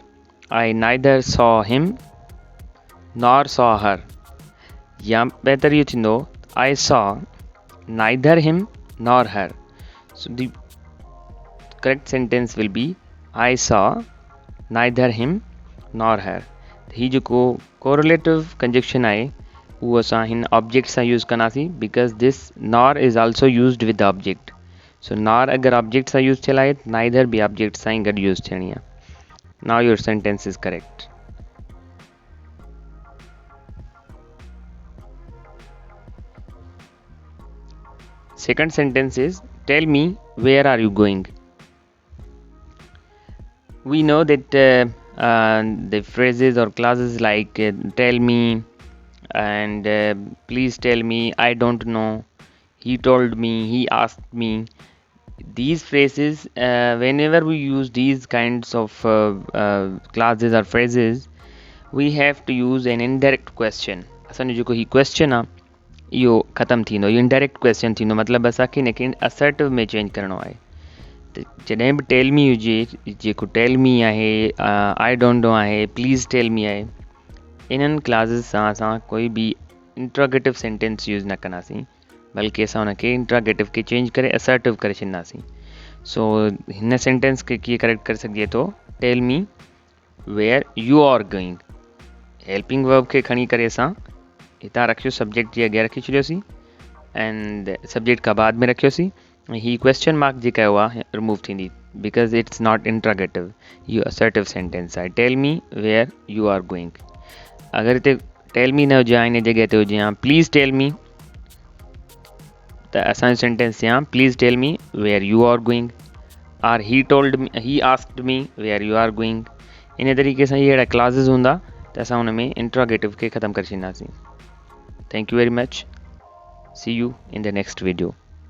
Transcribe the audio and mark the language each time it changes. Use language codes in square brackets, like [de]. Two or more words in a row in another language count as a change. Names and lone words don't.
[en] I neither saw him nor saw her. Ya better you to know, I saw neither him nor her. So the correct sentence will be, I saw neither him nor her. [sd] ही जो [en] correlative conjunction [sd] आए वो असां हिन object सां use कनासी [en] because this nor is also used with the object. So nor [sd] अगर object सां use थियल आहे neither भी object सां ई गॾु use थियणी आहे. [en] Now your sentence is correct. Second sentence is, tell me where are you going? We know that the phrases or clauses like tell me and please tell me, I don't know, he told me, he asked me. These phrases, whenever we use these kinds of clauses or phrases, we have to use an indirect question. [sd] असांजो जेको ही question आहे इहो ख़तमु थींदो, इहो [en] indirect question [sd] थींदो, मतिलबु असांखे हिनखे assertive में चेंज करिणो आहे. जॾहिं बि [en] tell me [sd] हुजे, जेको [en] tell me [sd] आहे, [en] I don't know [sd] आहे, [en] please tell me [sd] आहे, इन्हनि क्लाज़िस सां असां कोई बि [en] interrogative sentence [sd] यूज़ न कंदासीं, बल्कि असां हुनखे इंट्रोगेटिव खे चेंज करे असर्टिव करे छॾींदासीं. सो हिन सेंटेंस खे कीअं करेक्ट करे सघिजे थो, [en] Tell me where you are going. [sd] हेल्पिंग वर्ब खे खणी करे असां हितां रखियो, सब्जेक्ट जे अॻियां रखी छॾियोसीं एंड सब्जेक्ट खां बाद में रखियोसीं. ही [en] question mark [sd] जेका हुआ रिमूव थींदी [en] because it's not interrogative, [sd] इहो [en] assertive sentence [sd] आहे. [en] Tell me where you are going. [sd] अगरि हिते [en] tell me [sd] न हुजे हा, हिन जॻह ते हुजे हा [en] please tell me, [sd] त असांजो सेंटेंस थिया [en] please tell me where you are going, or he told me, he asked me where you are going. [sd] इन तरीक़े सां इहे अहिड़ा क्लाज़िस हूंदा त असां हुन में इंट्रोगेटिव खे ख़तमु करे छॾींदासीं. [en] Thank you very much. See you in the next video.